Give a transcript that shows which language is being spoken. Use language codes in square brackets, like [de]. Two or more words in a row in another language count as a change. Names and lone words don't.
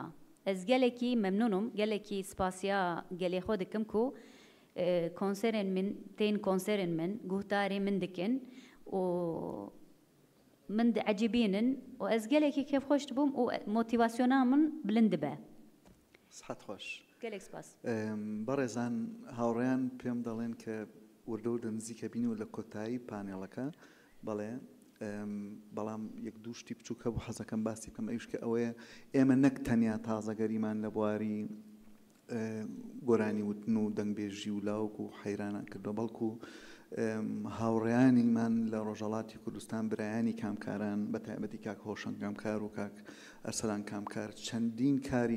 [ku] Ez gelekî memnunum, gelekî spasiya gelê xwe dikim ku konserên min, tên konserên min, guhtarê min dikin û min diecîbînin û ez gelekî kêfxweş dibûm û motivasyona min bilind dibe. Sihet xweş. Gelek spas. [ckb] بەڕێزان هاوڕێیان پێم دەڵێن کە وردە و نزیکە بینی و لە کۆتایی پانێڵەکە بەڵێ بەڵام یەک دوو شتی بچووکە بۆ حەزەکەم باسی بکەم ئەوش کە ئەوەیە ئێمە نەک تەنیا تازەگەریمان لە بواری گۆرانی وتن و دەنگبێژی و لاوک و حەیرانان کردو بەڵکو هاوڕێیانیمان لە ڕۆژهەڵاتی کوردستان برایانی کامکاران بە تایبەتی کاک هۆشنگ کامکار و کاک ئەرسەلان کامکار چەندین کاری